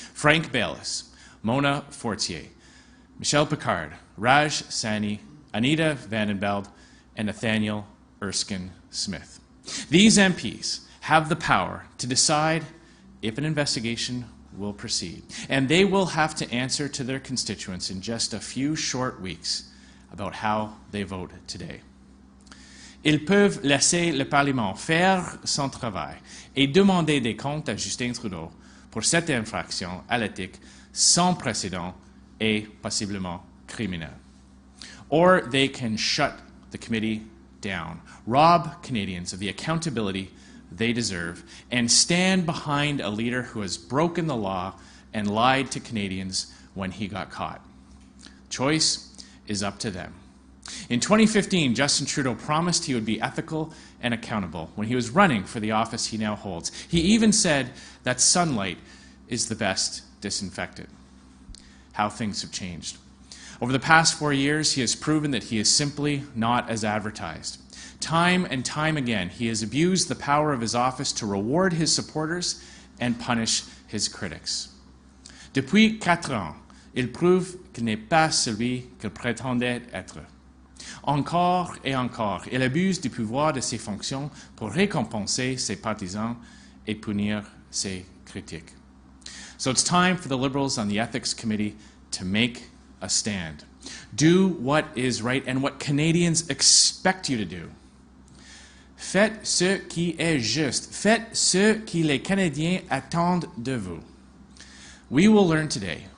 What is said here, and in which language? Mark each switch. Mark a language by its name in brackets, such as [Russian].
[English] Frank Baylis, Mona Fortier, Michelle Picard, Raj Sani, Anita Vandenbeld, and Nathaniel Erskine Smith. These MPs have the power to decide if an investigation will proceed, and they will have to answer to their constituents in just a few short weeks about how they vote today. [French] Ils peuvent laisser le Parlement faire son travail et demander des comptes à Justin Trudeau pour cette infraction à l'éthique sans précédent et possiblement criminel. [English] Or they can shut the committee down, rob Canadians of the accountability they deserve, and stand behind a leader who has broken the law and lied to Canadians when he got caught. Choice is up to them. In 2015, Justin Trudeau promised he would be ethical and accountable when he was running for the office he now holds. He even said that sunlight is the best disinfectant. How things have changed. Over the past 4 years, he has proven that he is simply not as advertised. Time and time again, he has abused the power of his office to reward his supporters and punish his critics. [French] Depuis 4 ans, il prouve qu'il n'est pas celui qu'il prétendait être. Encore et encore, il abuse du pouvoir de ses fonctions pour récompenser ses partisans et punir ses critiques. [English] So it's time for the Liberals on the Ethics Committee to make a stand. Do what is right and what Canadians expect you to do. [French] Faites ce qui est juste. Faites ce que les Canadiens attendent de vous. [English] We will learn today